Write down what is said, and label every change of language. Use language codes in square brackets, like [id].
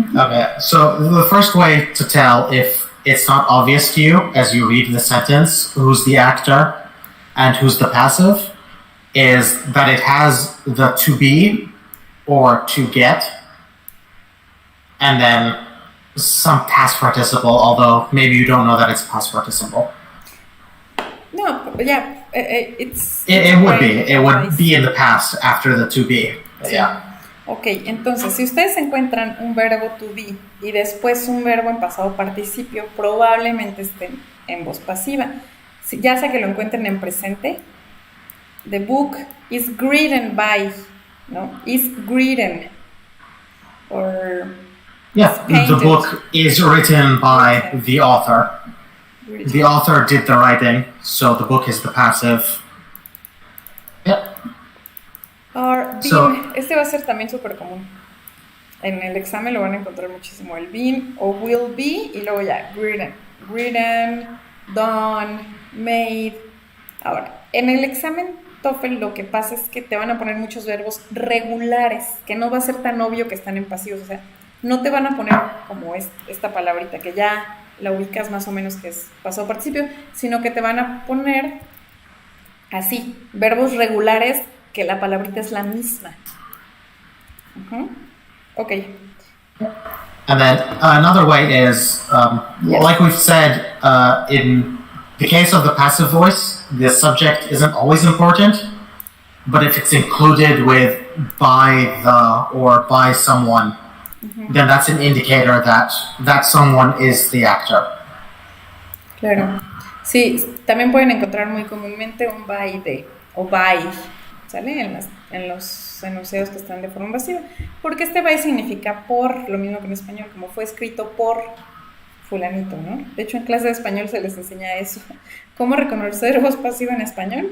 [en] Okay, so the first way to tell if it's not obvious to you as you read the sentence who's the actor and who's the passive is that it has the to be or to get and then some past participle, although maybe you don't know that it's past participle. No, yeah, it would be in the past after the to be. [es] Sí. [en] Yeah. [es] Ok, entonces, si ustedes encuentran un verbo to be y después un verbo en pasado participio, probablemente estén en voz pasiva. Ya sea que lo encuentren en presente, [en] the book is written by, [es] ¿no? [en] Is written. Or... Yeah, the book is written by the author. The author did the writing, so the book is the passive. Yeah. Or been, [es] este va a ser también súper común. En el examen lo van a encontrar muchísimo. El been o [en] will be [es] y luego ya, [en] written, done, made. [es] Ahora, en el examen TOEFL lo que pasa es que te van a poner muchos verbos regulares, que no va a ser tan obvio que están en pasivos. O sea, no te van a poner como esta palabrita que ya la ubicas más o menos que es pasado participio, sino que te van a poner así, verbos regulares que la palabrita es la misma. [en] Okay. And then another way is, yes. Like we've said, in the case of the passive voice, the subject isn't always important, but if it's included with by the or by someone, then that's an indicator that someone is the actor. [es] Claro. Sí, también pueden encontrar muy comúnmente un by de o by, ¿sale? En los enunciados que están de forma pasiva. Porque este by significa por, lo mismo que en español, como fue escrito por fulanito, ¿no? De hecho, en clase de español se les enseña eso. ¿Cómo reconocer voz pasiva en español?